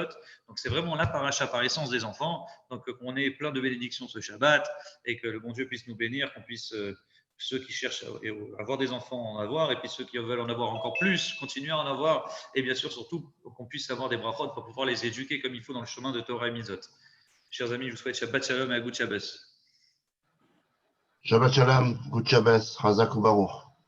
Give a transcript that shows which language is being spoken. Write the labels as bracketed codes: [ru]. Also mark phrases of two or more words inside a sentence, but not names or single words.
[fr] Donc c'est vraiment la paracha par essence des enfants. Donc qu'on ait plein de bénédictions ce Shabbat et que le bon Dieu puisse nous bénir, qu'on puisse ceux qui cherchent à avoir des enfants en avoir, et puis ceux qui veulent en avoir encore plus, continuer à en avoir, et bien sûr surtout qu'on puisse avoir des brachot pour pouvoir les éduquer comme il faut dans le chemin de Torah et Mitzvot. Chers amis, je vous souhaite [he] שבת שלום [fr] et [yi] א גוט שבת. [he] שבת שלום, [en] Good Shabbos, [he] חזק וברוך.